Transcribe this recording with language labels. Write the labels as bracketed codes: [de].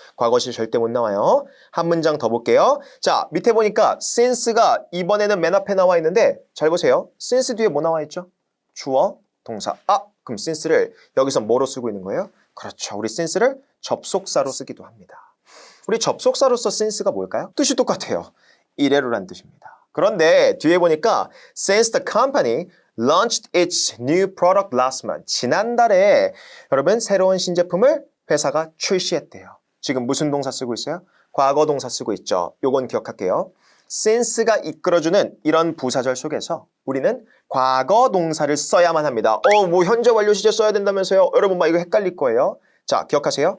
[ko] 과거 시 절대 못 나와요. 한 문장 더 볼게요. 자, 밑에 보니까 since가 이번에는 맨 앞에 나와 있는데 잘 보세요. since 뒤에 뭐 나와 있죠? 주어, 동사. 그럼 since를 여기서 뭐로 쓰고 있는 거예요? 그렇죠. 우리 since를 접속사로 쓰기도 합니다. 우리 접속사로서 since가 뭘까요? 뜻이 똑같아요. 이래로란 뜻입니다. 그런데 뒤에 보니까 [en] since the company launched its new product last month. [ko] 지난달에 여러분 새로운 신제품을 회사가 출시했대요. 지금 무슨 동사 쓰고 있어요? 과거 동사 쓰고 있죠. 요건 기억할게요. since가 이끌어주는 이런 부사절 속에서 우리는 과거 동사를 써야만 합니다. 뭐 현재 완료 시제 써야 된다면서요? 여러분 막 이거 헷갈릴 거예요. 자, 기억하세요.